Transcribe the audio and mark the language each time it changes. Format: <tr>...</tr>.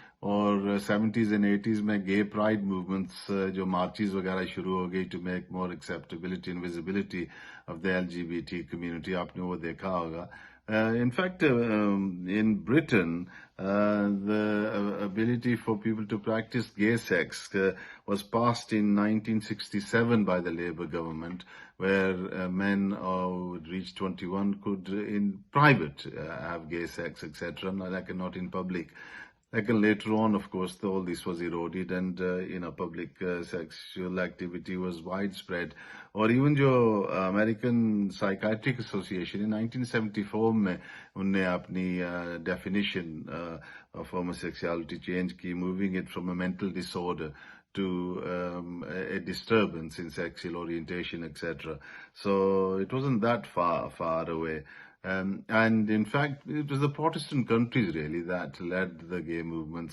<ur>اور 70s and 80s میں گے پرائڈ موومنٹس جو مارچز وغیرہ شروع ہو گئی</ur> <en>to make more acceptability and visibility of the</en> <ur>LGBT community, آپ نے وہ دیکھا ہوگا.</ur> <en>In fact, in Britain, the ability for people to practice gay sex was passed in 1967 by the Labour government, where men who reached 21 could, in private, have gay sex, etc., not in public. Like later on, of course, all this was eroded, and public sexual activity was widespread. اور even جو American psychiatric association 1974</en> <ur>میں ان نے اپنی</ur> <en>definition of homosexuality</en> <ur>change کی،</ur> <en>Moving it from a mental disorder to a disturbance in sexual orientation, etc. So it wasn't that far away. And in fact, it was the Protestant countries really that led the gay movement.</en>